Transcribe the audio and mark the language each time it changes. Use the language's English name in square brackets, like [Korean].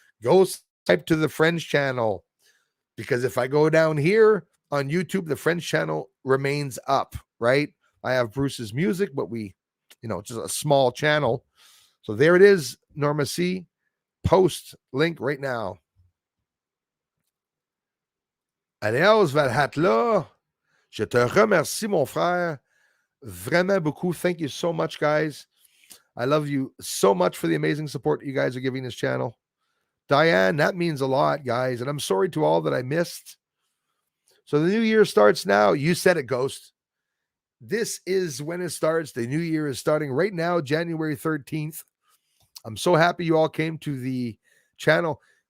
[English] Go type to the French channel, because if I go down here on YouTube, the French channel remains up, right? I have Bruce's music, but it's just a small channel. So there it is, Norma C. Post link right now. [French] Aleos Valhatla, je te remercie, mon frère. Vraiment beaucoup. [English] Thank you so much, guys. I love you so much for the amazing support you guys are giving this channel. Diane, that means a lot, guys. And I'm sorry to all that I missed. So the new year starts now. You said it, Ghost. This is when it starts. The new year is starting right now, January 13th. I'm so happy you all came to the channel.